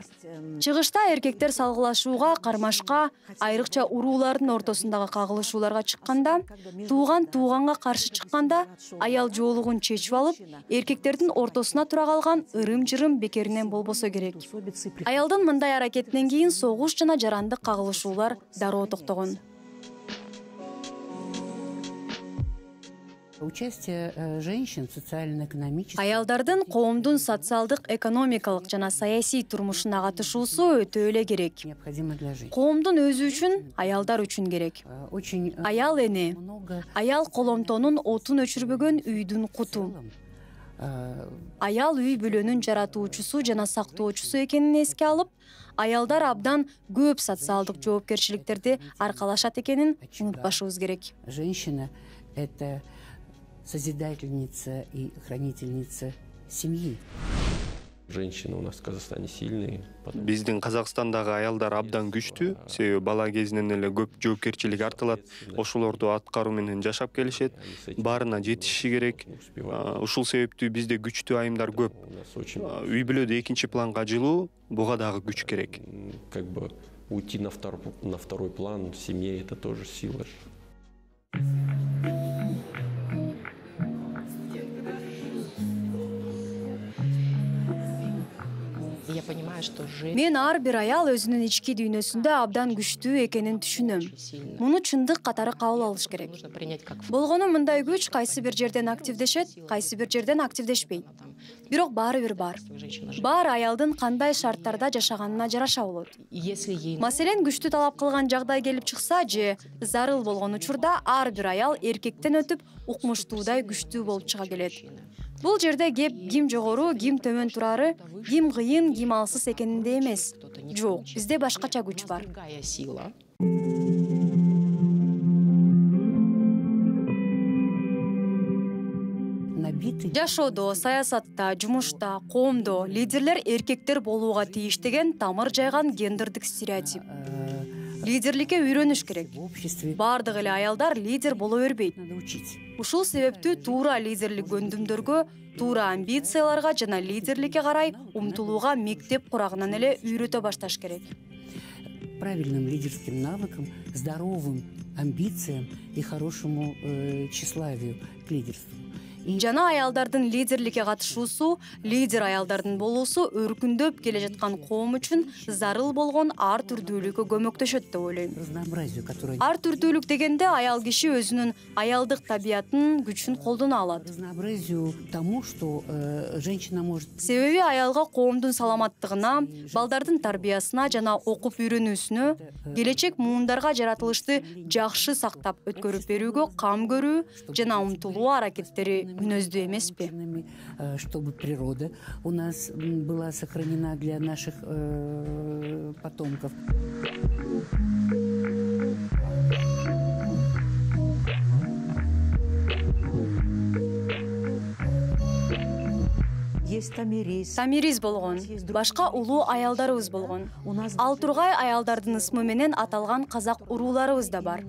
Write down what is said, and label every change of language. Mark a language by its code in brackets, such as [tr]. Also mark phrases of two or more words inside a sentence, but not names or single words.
[ky] Чыгышта эркектер салгылашууга, кармашка, айрыкча уруулардын ортосундагы кагылышууларга чыкканда, тууганга каршы чыкканда, аял жоолугун чечип алып, эркектердин ортосуна тура калган ырым-жырым бекеринен болбосо керек. Аялдын мындай аракетинен кийин согуш жана жарандык кагылышуулар дароо токтогон. [ru] Участие женщин в социально-экономическом... [ky] Аялдардын коомдун социалдык, экономикалык жана саясий турмушуна катышуусу өтө эле керек. [ru] необходимо для жизни. [ky] Коомдун өзү үчүн, аялдар үчүн керек. [ru] Очень [ky] Аял эне, [ru] много [ky] аял коломтонун отун өчүрбөгөн үйдүн куту. Аял үй бүлөнүн жаратуучусу жана сактоочусу экенин эске алып, аялдар абдан көп социалдык жоопкерчиликтерди аркалашат экенин унутпашыбыз керек. [ru] женщина — это созидательница и хранительница семьи. Женщины у нас в Казахстане сильные. [ky] Биздин Казакстандагы аялдар абдан күчтүү, себеби бала кезинен эле көп жоопкерчилик артылат, ошолорду аткаруу менен жашап келишет, баарына жетишиши керек. Ушул себептүү бизде күчтүү айымдар көп. [ru] У нас очень [ky] Үй бүлөдө экинчи планга жылуу, буга дагы күч керек. [ru] как бы уйти на второй план в семье — это тоже сила. Я понимаю, что [ky] Мен ар бир аял өзүнүн ички дүйнөсүндө абдан күчтүү экенин түшүнөм. Муну чындык катары кабыл алыш керек. [ru] нужно принять как [ky] Болгону мындай күч кайсы бир жерден активдешет, кайсы бир жерден активдешпейт. Бирок баары бир бар. Бар аялдын кандай шарттарда жашаганына жараша болот. [ru] Если ей [ky] Маселен, күчтүү талап кылган жагдай келип чыкса же зарыл болгон учурда ар бир аял эркектен өтүп укмуштуудай күчтүү болуп чыга келет. Бул жерде кеп ким жогору, ким төмөн турары, ким кыйын, ким алсыз экенинде эмес. Жок, бизде башкача күч бар. [ru] другая сила. Набитый [ky] Жашоодо, саясатта, жумушта, коомдо лидерлер эркектер болууга тийиш деген тамыр жайган гендердик стереотип. Лидерликке үйрөнүш керек. [ru] в обществе [ky] Бардык эле аялдар лидер боло бербейт. [ru] надо учить. [ky] Ушул себептүү туура лидерлик көндүмдөргө, туура амбицияларга жана лидерликке карай умтулууга мектеп курагынан эле үйрөтө башташ керек. [ru] Правильным лидерским навыкам, здоровым амбициям и хорошему тщеславию к лидерству. [ky] Жана аялдардын лидерликке катышуусу, лидер аялдардын болуусу өркүндөп келе жаткан коом үчүн зарыл болгон ар түрдүүлүккө көмөктөшөт деп ойлойм. [ru] Разнообразию, которое... [ky] Ар түрдүүлүк дегенде аял киши өзүнүн аялдык табиятын, күчүн колдоно алат. [ru] Разнообразию тому, что женщина может... [ky] Себеби аялга коомдун саламаттыгына, балдардын тарбиясына жана окуп үйрөнүүсүнө, келечек муундарга жаратылышты жакшы сактап өткөрүп берүүгө кам көрүү жана умтулуу аракеттери мүнөздүү эмеспи? [ru] Чтобы природа у нас была сохранена для наших потомков. [ky] Тамириз болгон, башка улуу аялдарыбыз болгон. Ал тургай аялдардын ысмы менен аталган казак урууларыбыз да бар.